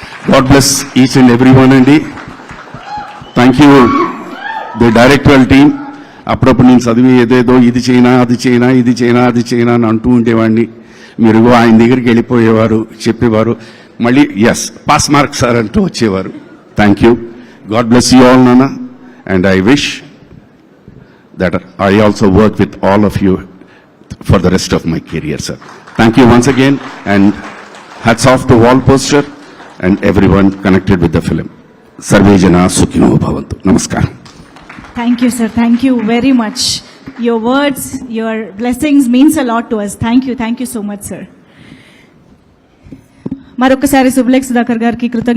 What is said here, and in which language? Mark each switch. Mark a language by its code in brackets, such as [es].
[en] God bless each and every one అండి. Thank you the directorial team. [te] అప్పుడప్పుడు నేను చదివి ఏదేదో ఇది చేయనా అది చేయనా ఇది చేయనా అది చేయనా అని అంటూ ఉండేవాడిని. మీరు ఆయన దగ్గరికి వెళ్ళిపోయేవారు, చెప్పేవారు, మళ్ళీ [en] yes pass mark sir [te] అంటూ వచ్చేవారు. [en] Thank you. God bless you all నాన్న. And I wish that I also work with all of you for the rest of my career, sir. Thank you once again, and hats off to Wall Poster and everyone connected with the film. [sa] Sarve Jana Sukhino Bhavantu. Namaskar. [en] Thank you, sir. Thank you very much. Your words, your blessings means a lot to us. Thank you so much, sir. [te] మరొకసారి సుబ్లెక్స్ సుధాకర్ గారికి కృతజ్ఞత